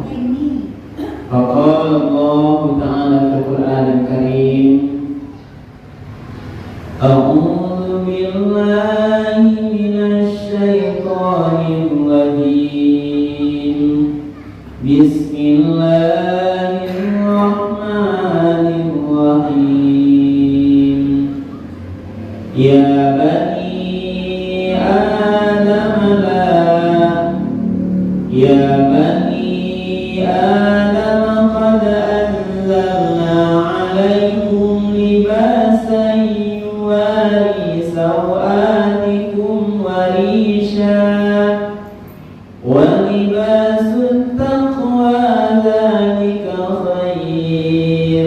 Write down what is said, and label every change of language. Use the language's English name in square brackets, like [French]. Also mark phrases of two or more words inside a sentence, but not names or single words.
[Arabic] فقال الله تعالى في القرآن الكريم، أعوذ بالله من الشيطان الرجيم. Bismillahirrahmanirrahim. يا بني آدم قد أنزلنا عليكم لباسا يواري سوآتكم وريشا ولباس التقوى ذلك خير.